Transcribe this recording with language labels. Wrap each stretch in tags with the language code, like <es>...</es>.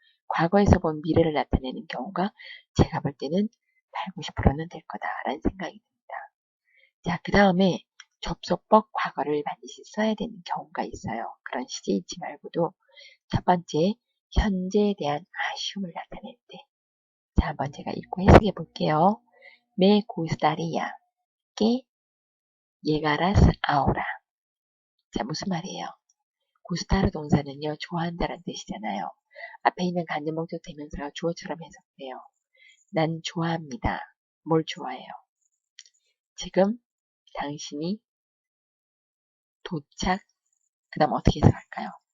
<ko>과거에서 본 미래를 나타내는 경우가 제가 볼 때는 8, 90%는 될 거다라는 생각이 듭니다. 자, 그 다음에 접속법 과거를 반드시 써야 되는 경우가 있어요. 그런 시제 잊지 말고도 첫 번째, 현재에 대한 아쉬움을 나타낼 때. 자, 한번 제가 읽고 해석해 볼게요.</ko> <es>Me gustaría que llegaras ahora.</es> <ko>자, 무슨 말이에요? 구스타르 동사는요, 좋아한다는 뜻이잖아요. 앞에 있는 간접 목적 대명사가 주어처럼 해석돼요. 난 좋아합니다. 뭘 좋아해요? 지금 당신이 도착, 그 다음 어떻게 해석할까요?</ko>